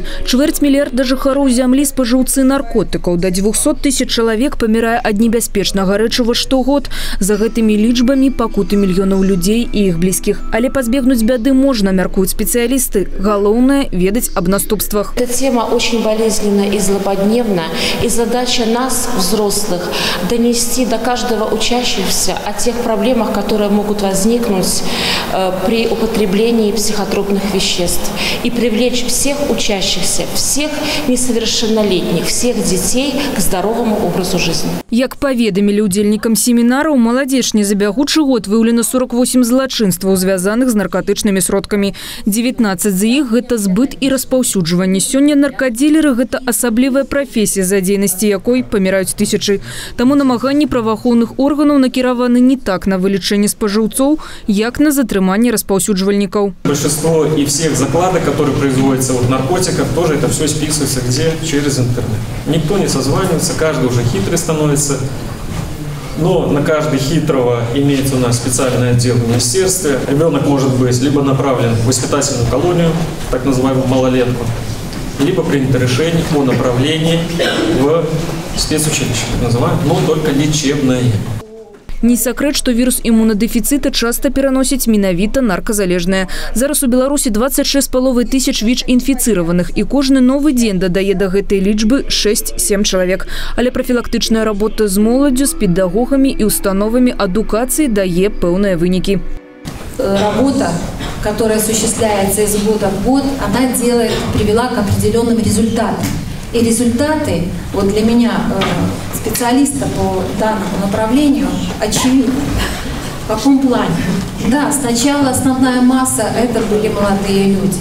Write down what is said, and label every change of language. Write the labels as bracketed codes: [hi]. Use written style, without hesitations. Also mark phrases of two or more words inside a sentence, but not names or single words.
[be] Чвэрць мільярда жыхароў зямлі спажыўцы наркотыкаў. До 200 000 чалавек памірае ад небяспечнага рэчыва штогод. За гэтымі лічбамі пакуты мільёнаў людзей і іх блізкіх. Але пазбегнуць бяды можна, мяркуюць спецыялісты. Галоўнае – ведаць аб наступствах. [ru] Эта тема очень болезненна и злободневна. И задача нас, взрослых, донести до каждого учащегося о тех проблемах, которые могут возникнуть при употреблении психотропных веществ и привлечь всех учащихся, всех несовершеннолетних, всех детей к здоровому образу жизни. [be] Як паведамілі ўдзельнікам семінара, у Маладзечні за бягучы год выяўлена 48 злачынстваў, звязаных з наркотычнымі сродкамі. 19 з іх – гэта збыт і распаўсюджванне. Сёння наркадзілеры – гэта асаблівая прафесія, за дзейнасці якой паміраюць тысячы. Таму намаганні праваахоўных органаў накіраваны не так на вылічэнне спажыўцоў, як на затрыманне распаўсюджвальнікаў. [ru] Большинство и всех закладок, которые производятся от наркотиков, тоже это все списывается где? Через интернет. Никто не созванивается, каждый уже хитрый становится. Но на каждый хитрого имеется у нас специальный отдел в министерстве. Ребенок может быть либо направлен в воспитательную колонию, так называемую малолетку, либо принято решение о направлении в спецучилище, так называемое, но только лечебное. [be] Не сакрэт, што вірус імунадэфіцыта часта пераносіць менавіта нарказалежныя. Зараз у Беларусі 26,5 тысяч ВІЧ-інфіцыраваных, і кожны новы дзень дадае да гэтай лічбы 6-7 чалавек. Але прафілактычная работа з моладдзю, з педагогамі і установамі адукацыі дае пэўныя вынікі. [ru] Работа, которая осуществляется из года в год, она привела к определенным результатам. И результаты, вот для меня, специалиста по данному направлению, очевидны. В каком плане? Да, сначала основная масса это были молодые люди.